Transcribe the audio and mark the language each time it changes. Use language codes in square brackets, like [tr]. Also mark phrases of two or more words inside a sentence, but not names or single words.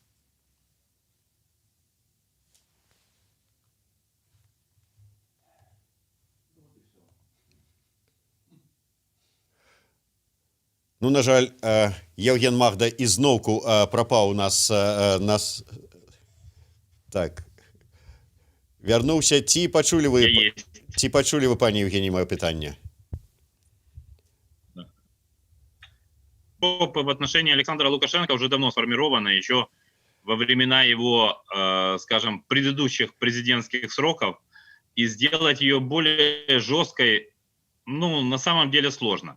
[be] На жаль, Евген Магда ізноўку прапаў у нас так. Вярнуўся. Ці пачулі вы, пані Евгений, маё пытанне? [ru] В отношении Александра Лукашенко уже давно сформировано, еще во времена его, скажем, предыдущих президентских сроков, и сделать ее более жесткой, на самом деле сложно.